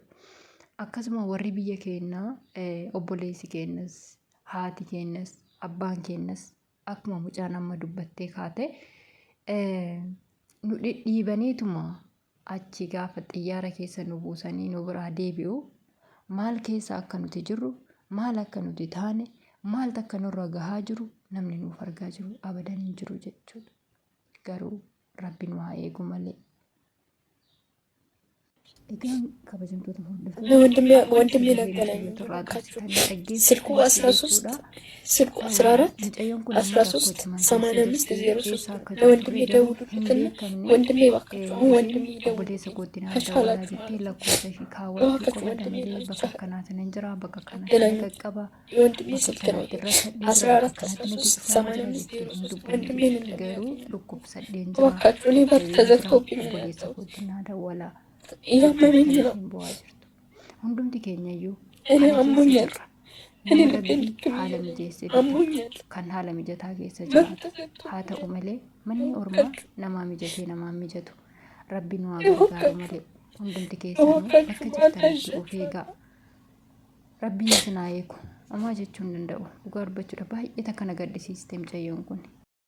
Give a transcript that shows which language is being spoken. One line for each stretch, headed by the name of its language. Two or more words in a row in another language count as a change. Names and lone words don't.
Oromo: Akkasuma warri biyya keenyaa obboleessi keenyas haati keenyas abbaan keenyas akkuma mucaan amma dubbattee kaate nu dhidhiibaniituma achi gaafa xiyyaara keessa nu buusanii nu biraa deebi'u maal keessa akka nuti jirru maal akka nuti taane maaltu akka nurra gahaa jiru namni nuuf argaa jiru abadan hin jiru jechuudha. Garuu rabbiin waa eegu malee. Egaan kabajamtoota
Amharic: ወንድሜ ነገረኝ ስልኩ 13 ስልኩ 14 13 85 03 ለወንድሜ ደውሉልኝና ወንድሜ እባክህ አሁን ወንድሜ ደውሉልኝ ከቻላችሁ የወንድሜ ስልክ ነው 14 13 85 03 ወንድሜ ነገሩ እባካችሁ እኔ በር ተዘግቶብኝ ነው እያመመኝ ነው።
Oromo: hundumti keenya iyyuu
Amharic: እኔ አሞኛል። እኔ ልቤን አሞኛል።
Oromo: kan haala mijataa keessa jiraatu haa ta'u malee manni ormaa namaa mijatee namaa mijatu rabbiin waa gargaaru malee hundumti keessanuu bakka jirtanitti of eegaa. Rabbiin isin haa eegu. Amaa jechuun danda'u dhugaa dubbachuudha baay'ee takka na gaddisiiste mucayyoon kun.